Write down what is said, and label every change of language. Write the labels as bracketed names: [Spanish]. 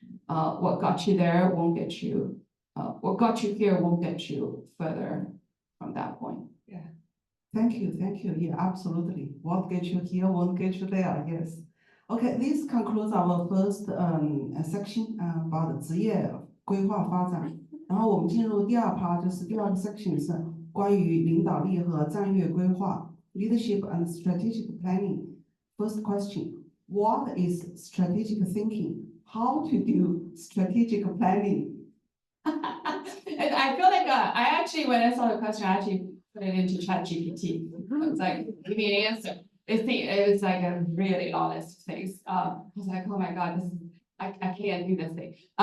[English] What got you there won't get you. What got you here won't get you further from that point. Yeah, thank you. Yeah, absolutely. What gets you here won't get you there. Yes. Okay, this concludes our first section about [Chinese] 职业规划发展。然后我们进入第二 part， 就是第二个 section 是关于领导力和战略规划 [English] （leadership and strategic planning）。 First question: What is strategic thinking? how to do strategic planning. And I feel like I actually, when I saw the question, I actually put it into ChatGPT. I was like, give me an answer. It was like a really honest face. I was like, oh my God, I can't do this thing.